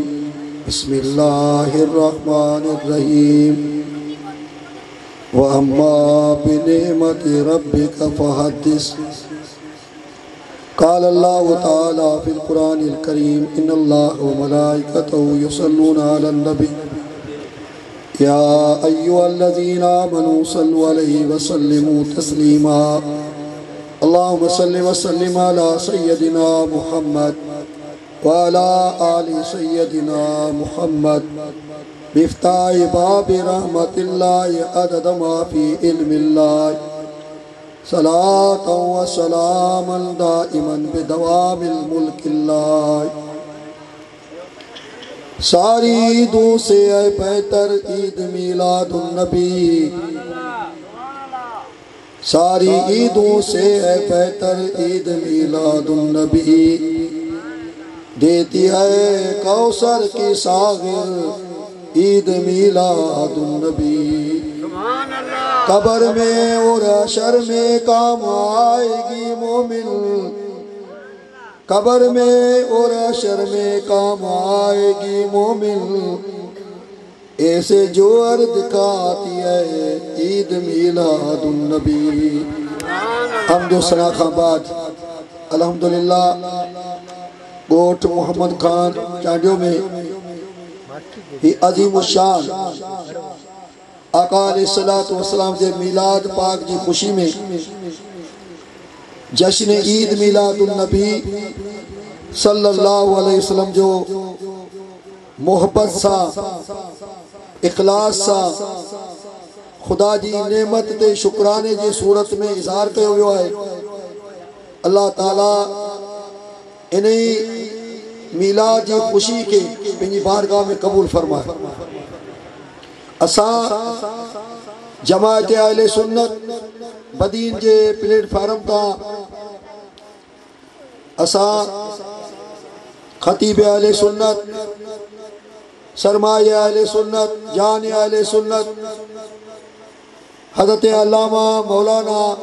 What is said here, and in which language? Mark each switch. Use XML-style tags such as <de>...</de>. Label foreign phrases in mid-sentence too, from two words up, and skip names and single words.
<ar>بسم الله الرحمن الرحيم. وأما بنعمة ربك فحدث. قال الله تعالى في القرآن الكريم إن الله وملائكته يصلون على النبي يا أيها الذين آمنوا صلوا عليه وسلموا تسليما. اللهم صل وسلم على سيدنا محمد وعلى آل سيدنا محمد مفتاح باب رحمة الله عدد ما في علم الله صلاة وسلاما دائما بدوام ملك الله.</ar> <ur>ساری عیدوں سے ہے بہتر عید میلاد النبی. ساری عیدوں سے ہے بہتر عید میلاد النبی. دیتی ہے کوثر کی ساغر عید میلاد النبی. قبر میں اور حشر میں کام آئے گی مومن. قبر میں اور حشر میں کام آئے گی مومن. ایسے جو ارض دکھاتی ہے عید میلاد النبی.</ur> <sd>हमदो सना खां बाद अल्हम्दुलिल्लाह गोठ मोहम्मद खान चांडियो में ही अजीम शान आका</sd> <ar>عليه الصلاة والسلام</ar> <sd>जे मीलाद पाक की खुशी में जश्न ईद मीलादुन नबी</sd> <ar>صلى الله عليه وسلم</ar> <sd>जो मोहब्बत सा इखलास सा खुदा जी नेमत ते शुक्राने जी सूरत में इज़हार किया वियो है। अल्लाह ताला इन्हीं मीलाद की खुशी के पंहिंजी बारगाह में कबूल फरमाए। असां जमात अहले सुन्नत बदीन के प्लेटफार्म का असां खतीब अहले सुन्नत सरमाए अहले सुन्नत जान अहले सुन्नत हज़रत अल्लामा मौलाना</sd>